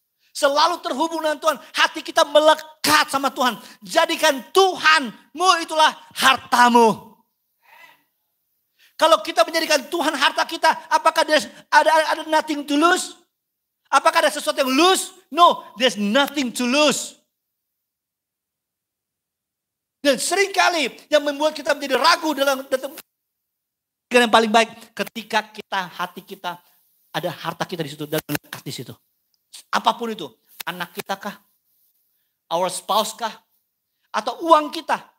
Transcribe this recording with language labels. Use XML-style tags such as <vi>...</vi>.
<id>Selalu terhubung dengan Tuhan. Hati kita melekat sama Tuhan. Jadikan Tuhanmu itulah hartamu. Kalau kita menjadikan Tuhan harta kita, apakah ada</id> <en>nothing to lose?</en> <id>Apakah ada sesuatu yang lose?</id> <en>No, there's nothing to lose.</en> <id>Dan seringkali yang membuat kita menjadi ragu dalam yang paling baik ketika hati kita ada harta kita di situ dan lekat di situ. Apapun itu, anak kita kah,</id> <en>our spouse</en> <id>kah, atau uang kita.</id>